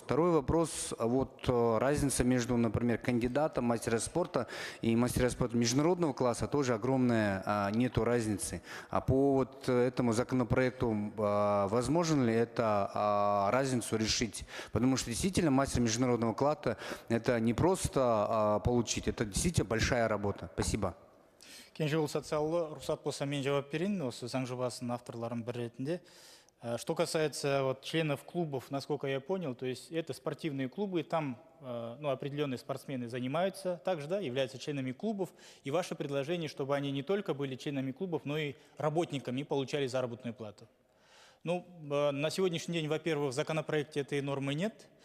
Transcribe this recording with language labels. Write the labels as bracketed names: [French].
[Russian] Второй вопрос, вот разница между, например, кандидатом мастера спорта и мастера спорта международного класса тоже огромная, нету разницы. А по вот этому законопроекту возможно ли это разницу решить? Потому что действительно мастер международного класса это не просто получить, это действительно большая работа. Спасибо. [Kazakh] Кенжеғұл социаллы, рұқсат болса мен жауап берейін, осы заң жобасының авторларының бір ретінде. [Russian] Что касается вот членов клубов, насколько я понял, то есть это спортивные клубы, там определенные спортсмены занимаются, также да, являются членами клубов. И ваше предложение, чтобы они не только были членами клубов, но и работниками и получали заработную плату. Ну, на сегодняшний день, во-первых, в законопроекте этой нормы нет.